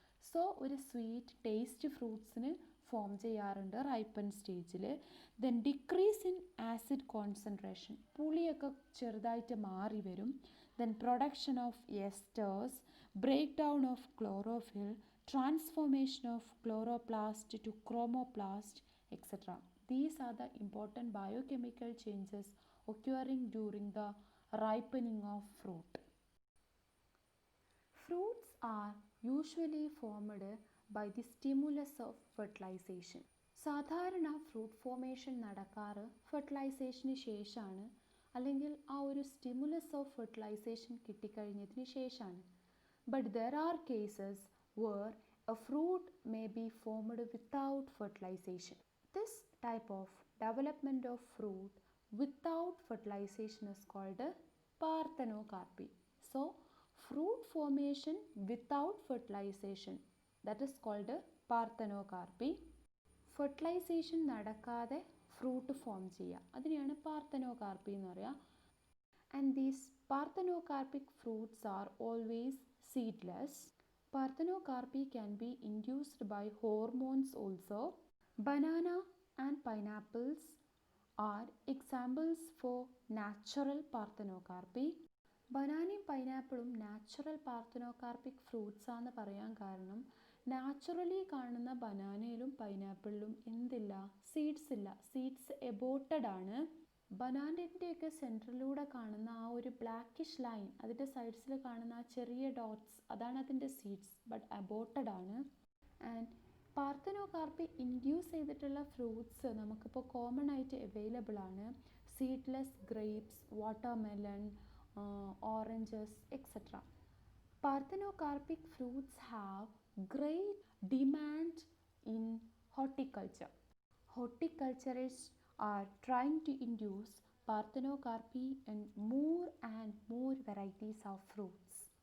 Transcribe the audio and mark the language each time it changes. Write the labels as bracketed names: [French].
[Malayalam] So ഒരു sweet taste ഫ്രൂട്ട്സിന് form ചെയ്യാറുണ്ട് ripen സ്റ്റേജിൽ. [English] then decrease in acid concentration, [Malayalam] പുളിയൊക്കെ ചെറുതായിട്ട് മാറി വരും. [English] Then production of esters, break down of chlorophyll, transformation of chloroplast to chromoplast, etcetera. These are the important biochemical changes occurring during the ripening of fruit. Fruits are usually formed by the stimulus of fertilization. [Malayalam] സാധാരണ fruit formation നടക്കാറ് ഫെർട്ടിലൈസേഷന് ശേഷമാണ്, അല്ലെങ്കിൽ ആ ഒരു [English] stimulus of fertilization [Malayalam] കിട്ടിക്കഴിഞ്ഞതിന് ശേഷമാണ്. [English] But there are cases where a fruit may be formed without fertilization. This type of development of fruit without fertilization is called parthenocarpy. So fruit formation without fertilization, that is called parthenocarpy. [Malayalam] Fertilisation നടക്കാതെ fruit form ചെയ്യുക, അതിനെയാണ് പാർത്തനോകാർപ്പി എന്ന് പറയുക. [English] And these parthenocarpic fruits are always seedless. Parthenocarpy can be induced by hormones also. Banana and pineapples are examples for natural parthenocarpy. [Malayalam] ബനാനയും പൈനാപ്പിളും natural parthenocarpic fruits ആണെന്ന് പറയാൻ കാരണം naturally കാണുന്ന ബനാനയിലും പൈനാപ്പിളിലും എന്തില്ല? സീഡ്സ് ഇല്ല. സീഡ്സ് എബോട്ടഡ് ആണ്. ബനാനൻ്റെയൊക്കെ സെൻറ്ററിലൂടെ കാണുന്ന ആ ഒരു ബ്ലാക്കിഷ് ലൈൻ, അതിൻ്റെ സൈഡ്സിൽ കാണുന്ന ആ ചെറിയ ഡോട്ട്സ്, അതാണ് അതിൻ്റെ സീഡ്സ്, ബട്ട് അബോട്ടഡ് ആണ്. ആൻഡ് പാർത്തനോകാർപ്പി ഇൻഡ്യൂസ് ചെയ്തിട്ടുള്ള ഫ്രൂട്ട്സ് നമുക്കിപ്പോൾ കോമൺ ആയിട്ട് അവൈലബിൾ ആണ്. [English] Seedless grapes, watermelon, oranges, etcetera. Parthenocarpic fruits have great demand in horticulture. Horticulturists are trying to induce parthenocarpy in more and more varieties of fruits.